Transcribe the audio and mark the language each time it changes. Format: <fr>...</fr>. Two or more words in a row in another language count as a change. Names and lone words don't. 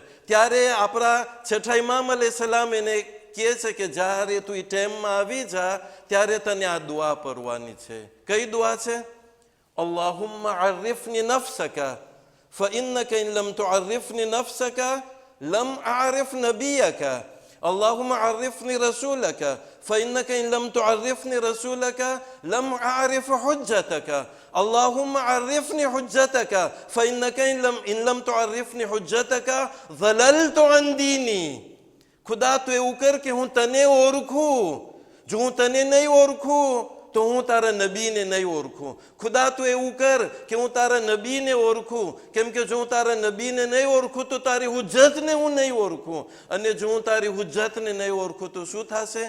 <gu>ત્યારે આપણા છઠ્ઠા ઇમામ અલૈહિસ્સલામ એને કહે છે કે જ્યારે તું એ ટાઈમમાં આવી જા ત્યારે તને આ દુઆ પડવાની છે. કઈ દુઆ છે?</gu> <ar>اللهم عرفني نفسك فإنك إن لم تعرفني نفسك لم أعرف نبيك. اللهم عرفني رسولك فإنك إن لم تعرفني رسولك لم أعرف حجتك. اللهم عرفني حجتك فإنك إن لم تعرفني حجتك ضللت عن ديني.</ar> <gu>ખુદા તો એવું કર કે હું તને ઓળખું, જો હું તને નહીં ઓળખું તો હું તારા નબીને નહીં ઓળખું. ખુદા તો એવું કર કે હું તારા નબીને ઓળખું, કેમ કે જો હું તારા નબીને નહીં ઓળખું તો તારી હુજ્જતને હું નહીં ઓળખું, અને જો હું તારી હુજ્જતને નહીં ઓળખું તો શું થશે?</gu>